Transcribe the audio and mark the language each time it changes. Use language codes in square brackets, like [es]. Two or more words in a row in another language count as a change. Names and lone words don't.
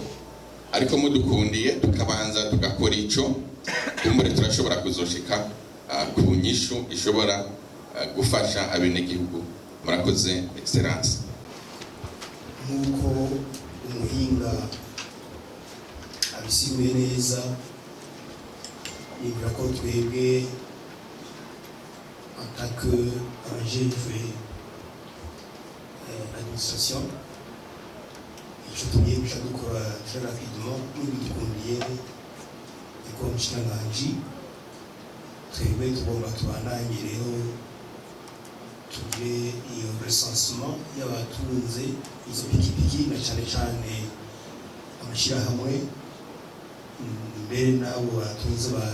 [rn] Ariko mudukundiye tukabanza tugakora ico, kumbure turashobora kuzoshika ku nyishu ishobora gufasha abenegihugu. Murakoze Excellence. Nk'uko umuhinga abisiguye neza, nibura ko twebwe [fr] en tant [rn] que abajejwe administration icyo tugiye guca dukora [fr] très rapidement [rn] n'ibidukundiye niko umushikiranganji twebwe tugomba tubandanye rero tugire iyo recensement y'abatunze izo pikipiki na cyane cyane amashyirahamwe mbere n'abo batunze